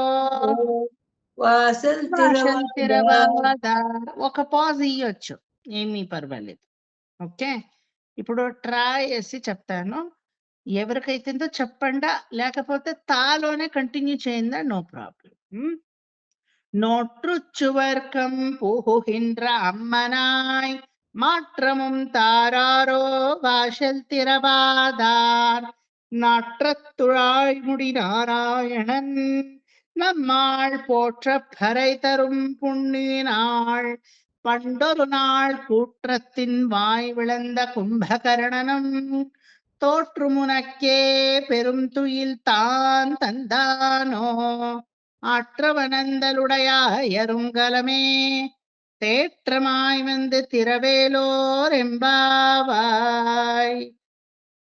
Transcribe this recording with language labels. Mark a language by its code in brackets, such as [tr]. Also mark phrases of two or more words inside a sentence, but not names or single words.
[ta] వాసల్ [te] ఒక పాజ్ ఇయ్యొచ్చు, ఏమీ పర్వాలేదు. ఓకే, ఇప్పుడు ట్రై వేసి చెప్తాను. ఎవరికైతుందో చెప్పండా, లేకపోతే తాలోనే కంటిన్యూ చేయందా, [en] no problem. [ta] நோற்றுச்சுவர்க்கம் புகுகின்ற அம்மனாய் மாற்றமும் தாராரோ வாசல் திறவாதார் நாற்றத்துழாய் முடி நாராயணன் நம்மாள் போற்ற பறை தரும் புண்ணினாள் பண்டொரு நாள் கூற்றத்தின் வாய் விளந்த கும்பகர்ணனும் தோற்றுமுனக்கே பெரும் துயில் தான் தந்தானோ ஆற்றவனந்தலுடையாயருங்கலமே தேற்றமாய் வந்து திரவேலோர் எம்பாவாய்.